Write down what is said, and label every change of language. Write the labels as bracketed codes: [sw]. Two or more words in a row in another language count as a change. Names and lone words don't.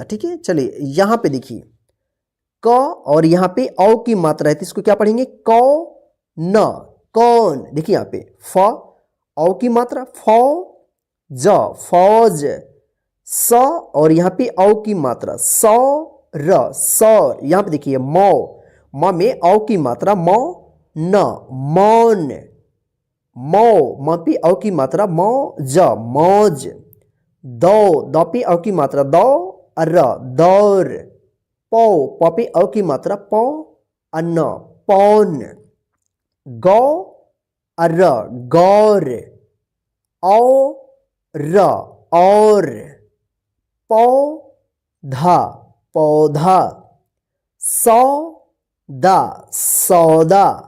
[hi] ठीक है, चलिए यहाँ पे देखिए क और यहाँ पे औ की मात्रा है तो इसको क्या पढ़ेंगे कौ न कौन। देखिए यहाँ पे फ औ की मात्रा फौ ज फौज स और यहाँ पे औ की मात्रा सौ र सौर। यहाँ पे देखिए मौ म में औ की मात्रा मौ न मौन मौ म पे औ की मात्रा मौ ज मौज दौ द पे औ की मात्रा दौ र दौर पौ प पे औ की मात्रा पौ अन्न पौन गौ र गौर औ र और पौधा पौधा सौदा सौदा